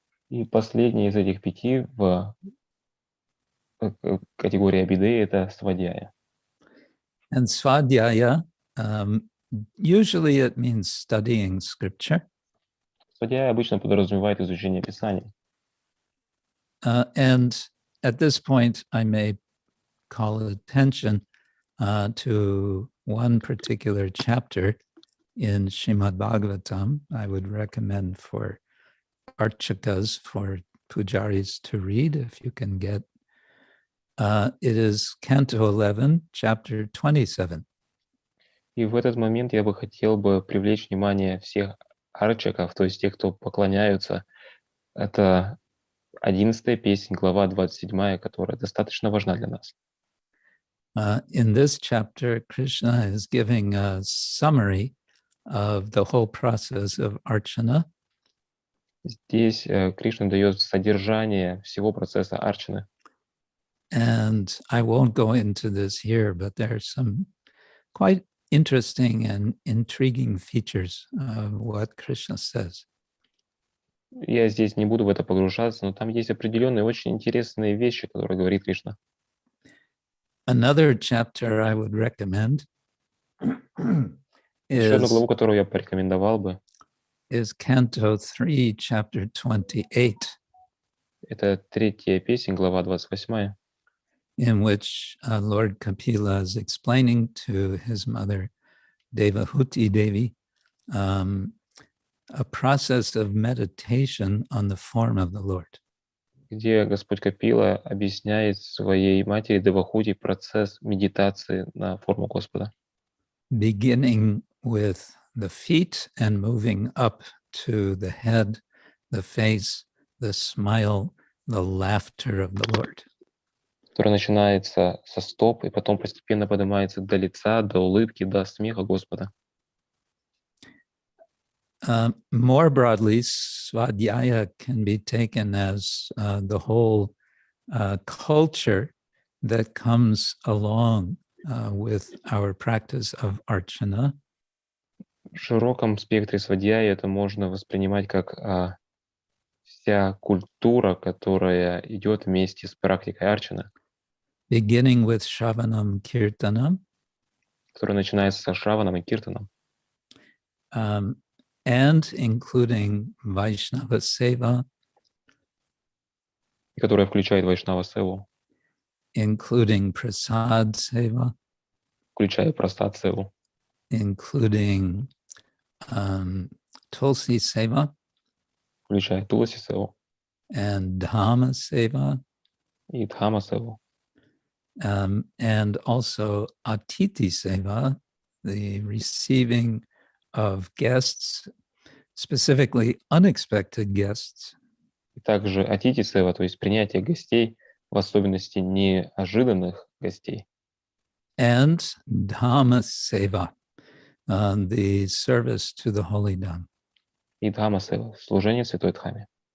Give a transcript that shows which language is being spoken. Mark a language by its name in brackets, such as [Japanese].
[Russian] И последний из этих 5 в категории Абидеи — это свадьяя. [English] And svadhyaya, usually it means studying scripture. [Russian] Свадьяя обычно подразумевает изучение Писаний. [English] And at this point, I may call attention to one particular chapter in Srimad Bhagavatam. I would recommend for archakas, for pujaris to read if you can get. It is Canto 11, chapter 27. [Russian] И в этот момент я бы хотел бы привлечь внимание всех арчаков, то есть тех, кто поклоняются. Это 11-я песнь, глава 27, которая достаточно важна для нас. [English] In this chapter, Krishna is giving a summary of the whole process of Archana. [Russian] Здесь Кришна дает содержание всего процесса арчаны. [English] And I won't go into this here, but there are some quite interesting and intriguing features of what Krishna says. [Russian] Я здесь не буду в это погружаться, но там есть определенные очень интересные вещи, которые говорит Кришна. [English] Another chapter I would recommend [Russian] Еще одну главу, которую я порекомендовал бы, [English] is Canto 3, chapter 28. [Russian] Это 3-я песня, глава 28, [English] in which Lord Kapila is explaining to his mother, Devahuti Devi, a process of meditation on the form of the Lord. [Russian] где Господь Капила объясняет своей матери Девахути процесс медитации на форму Господа. [English] beginning with the feet and moving up to the head, the face, the smile, the laughter of the Lord. [Russian] Который начинается со стоп и потом постепенно поднимается до лица, до улыбки, до смеха Господа. [English] More broadly, Svadhyaya can be taken as the whole culture that comes along with our practice of Archana. [Russian] В широком спектре свадьяи это можно воспринимать как вся культура, которая идет вместе с практикой Арчана, [English] Beginning with Shravanam Kirtanam, [Russian] которая начинается со Шраваном и Киртаном, [English] and including Vaishnava Seva, [Russian] и которая включает Вайшнава Севу, [English] including Prasad Seva, [Russian] включая Прасад Севу, [English] including Tulsi Seva, [Russian] включая Туласи Севу [English] and Dhamma Seva, [Russian] и Дхама Севу, [English] and also Atiti Seva, the receiving of guests, specifically unexpected guests. [Russian] и также Атити Сева, то есть принятие гостей, в особенности неожиданных гостей, [English] And Dhamma Seva, the service to the Holy Dham. [Russian] и Дхама Сева, служение Святой Дхаме.